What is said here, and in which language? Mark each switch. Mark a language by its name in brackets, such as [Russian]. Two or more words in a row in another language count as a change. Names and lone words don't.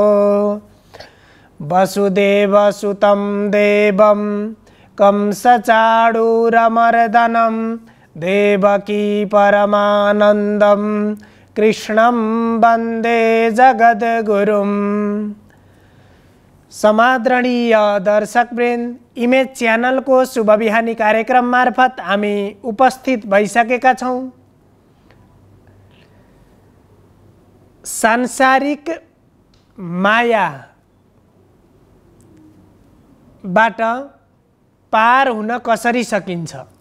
[Sanskrit] वसुदेवसुतं देवं कंसचाणूरमर्दनं देवकी परमानंदम कृष्णं वंदे जगद्गुरुम्। [Nepali] समादरणीय दर्शकवृन्द, इमेज च्यानल को शुभ बिहानी कार्यक्रम मार्फत हामी उपस्थित भइसकेका छौं। सांसारिक माया बाट पार हुन कसरी सकिन्छ?